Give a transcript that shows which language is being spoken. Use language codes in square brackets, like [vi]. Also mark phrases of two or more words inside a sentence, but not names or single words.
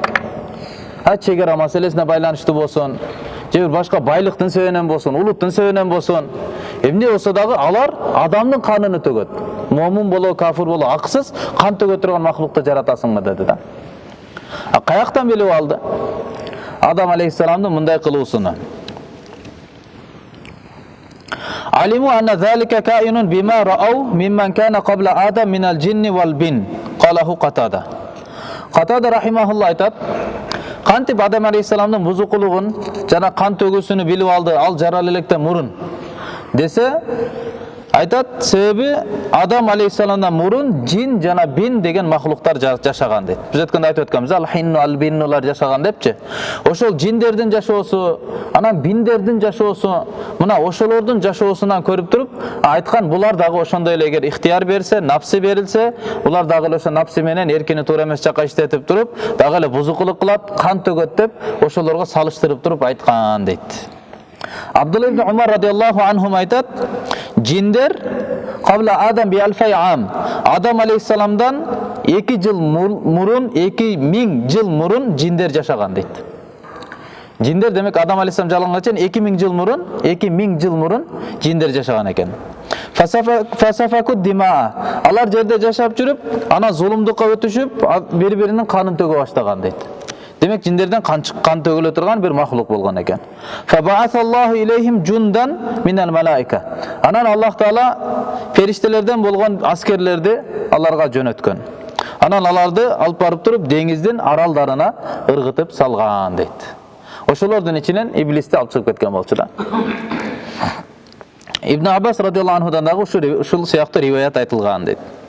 [ky] Чегара маселесине байланыштуу болсун, же бир башка байлыктын себебинен болсун, улуттун себебинен болсун, эмне болсо дагы алар адамдын канын төгөт. Момун боло, кафир боло, аксыз кан төгө турган махлукты жаратасыңбы деди да. Каяктан билип алды? Адам алейхиссаламдын мындай кылуусуну. [ar] علموا أن ذلك كائن بما رأوا ممن كان قبل آدم من الجن والبن. قاله قتادة. [ky] Қатада рахимахулла айтат, кантип Адам алейхиссаламдын бузукулугун жана кан төгүүсүнү билип алды, ал жарал электен мурун десе, айтат, себеби Адам алейхиссаламдан мурун жин жана бин деген махлуктар жашаган дейт. Биз өткөндө айтып өткөнбүз, ал хинну ал биннулар жашаган депчи. Ошол жиндердин жашоосу, анан биндердин жашоосу, мына ошолордун жашоосунан көрүп туруп, айткан булар дагы ошондой эле эгер ихтияр берсе, напсы берилсе, булар дагы эле ошо напсы менен эркини туура эмес жакка иштетип туруп, дагы эле бузукулук кылат, кан төгөт деп ошолорго салыштырып туруп айткан дейт. Абдулла ибн Умар [ar] رضي الله عنهم [ky] айтат, жиндер [ar] قبل آدم بألفي عام. [ky] Адам алейхиссаламдан 2 жыл мурун, 2000 жыл мурун жиндер жашаган дейт. Жиндер демек Адам алейхиссалам жалганга чейин 2000 жыл мурун, 2000 жыл мурун жиндер жашаган экен. [ar] فسفكوا الدماء. [ky] Алар жерде жашап жүрүп, ана зулумдукка өтүшүп, бири-биринин канын төгө баштаган дейт. Демек жиндерден кан төгүлө турган бир махлук болгон экен. [ar] فبعث الله إليهم جندا من الملائكة. [ky] Анан Аллах Таала фериштелерден болгон аскерлерди аларга жөнөткөн. Анан аларды алып барып туруп деңиздин аралдарына ыргытып салган дейт. Ошолордун ичинен иблисти алып чыгып кеткен болчу да. Ибн Аббас [ar] رضي الله عنه [ky] дагы ушул сыяктуу риваят айтылган дейт.